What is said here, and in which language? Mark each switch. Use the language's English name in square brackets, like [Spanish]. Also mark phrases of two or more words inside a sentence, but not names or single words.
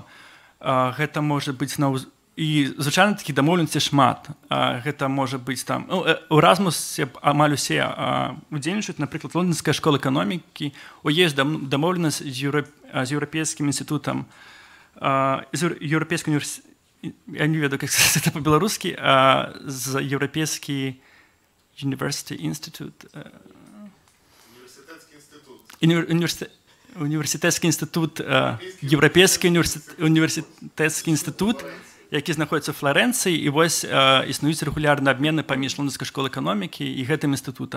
[Belarusian] Гэта можа быць і звычайна такі дамоўленасці шмат. Гэта можа быць там... У Эразмусе амаль усе удзельнічаюць, напрыклад, Лондонская школа эканомікі, ёсць дамоўленасць з еўрапейскім інстытутам, з еўрапейскім універсітэтам, я не ведаю, як це по-беларускі, з еўрапейскі [English] University Institute... [Belarusian] Універсітэцкі інстытут, Еўрапейскі універсітэцкі інстытут, які знаходзіцца ў Флорэнцыі, і вось існуюць рэгулярныя абмены паміж Лондонскай школай эканомікі і гэтым інстытутам.